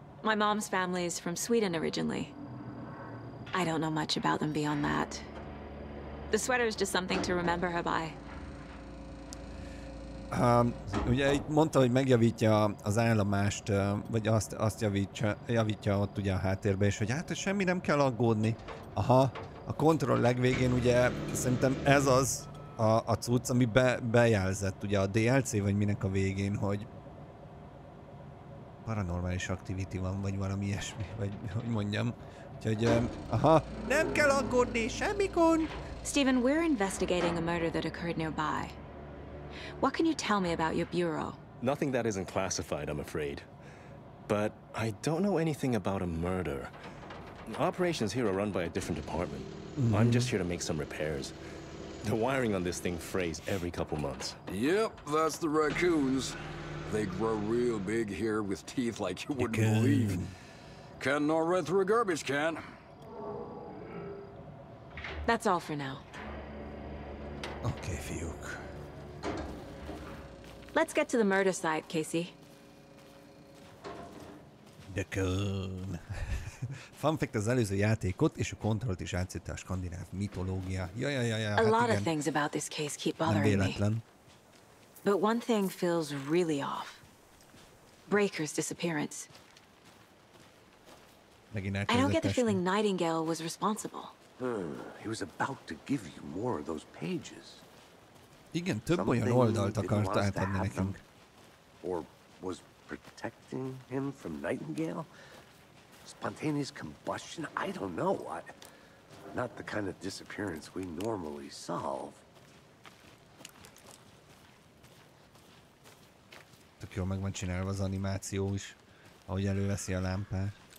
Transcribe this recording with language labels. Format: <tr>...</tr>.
<en>My mom's family is from Sweden originally. I don't know much about them beyond that. The sweater is just something to remember her by.</en> <hu>Ugye itt mondta, hogy megjavítja az állomást, vagy azt javítja ott ugye a háttérbe, és hogy hát semmi nem kell aggódni. Aha, a kontroll legvégén ugye szerintem ez az a cucc, ami bejelzett ugye a DLC, vagy minek a végén, hogy paranormális activity van, vagy valami ilyesmi, vagy hogy mondjam. Úgyhogy, aha, nem kell aggódni, semmi gond!</hu> <en>Stephen, we're investigating a murder that occurred nearby. What can you tell me about your bureau? Nothing that isn't classified, I'm afraid. But I don't know anything about a murder. Operations here are run by a different department. I'm just here to make some repairs. The wiring on this thing frays every couple months. Yep, that's the raccoons. They grow real big here with teeth like you wouldn't believe. Can't gnaw right through a garbage can. That's all for now.</en> <hu>Okay, fiúk.</hu> <en>Let's get to the murder site, Casey. The cone. Fun fact,</en> <hu>az előző játékot és a kontrollt is átszette a skandináv mitológia.</hu> <en>A lot of things about this case keep bothering me. But one thing feels really off. Breaker's disappearance. I don't get the feeling Nightingale was responsible. He was about to give you more of those pages.</en> <hu>Igen, több olyan oldalt akart átadni nekünk.</hu> <en>Or was protecting him from Nightingale? Spontaneous combustion? I don't know. Not the kind of disappearance we normally solve.</en> <hu>Tök jól meg van csinálva az animáció is, ahogy előveszi a lámpát.</hu>